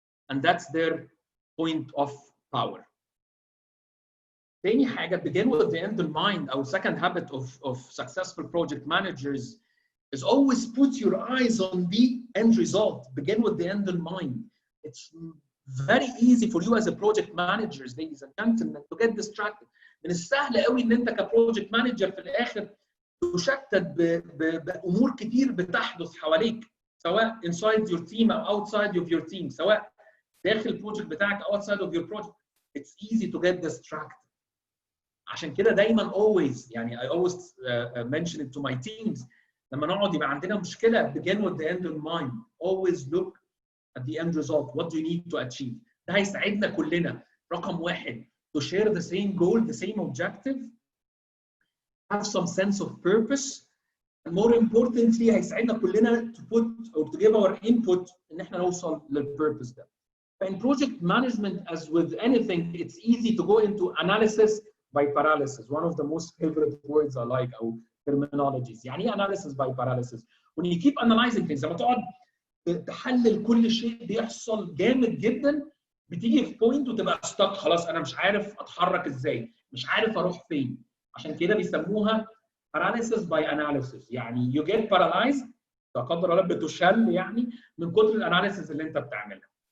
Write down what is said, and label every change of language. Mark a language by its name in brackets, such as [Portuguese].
[English] And that's their point of power. [Arabic] تاني حاجة [English] begin with the end in mind. Our second habit of successful project managers is always put your eyes on the end result. Begin with the end in mind. It's very easy for you as a project manager, ladies and gentlemen, to get distracted. [Arabic] من السهل قوي ان انت كبروجكت مانجر في الاخر تشتت بامور كتير بتحدث حواليك سواء [English] inside your team [Arabic] او [English] outside of your team [Arabic] سواء داخل البروجكت بتاعك او [English] outside of your project. It's easy to get distracted. [Arabic] عشان كده دايما [English] always يعني I always mention it to my teams [Arabic] لما نقعد يبقى عندنا مشكله [English] begin with the end in mind. Always look at the end result. What do you need to achieve? [Arabic] ده هيساعدنا كلنا. [English] رقم 1 to share the same goal, the same objective, have some sense of purpose, and more importantly [Arabic] هيساعدنا كلنا [English] to put or to give our input [Arabic] ان احنا نوصل للpurpose ده. [English] In project management, as with anything, it's easy to go into analysis by paralysis. One of the most favorite words I like or terminologies. [Arabic] يعني ايه analysis by paralysis? [English] When you keep analyzing things, [Arabic] لما تقعد تحلل كل شيء بيحصل جامد جدا بتيجي في بوينت وتبقى ستك خلاص انا مش عارف اتحرك ازاي، مش عارف اروح فين. عشان كده بيسموها paralysis by analysis. يعني [English] you get paralyzed [Arabic] لا قدر الله بتشل يعني من كتر الاناليسيس اللي انت بتعملها.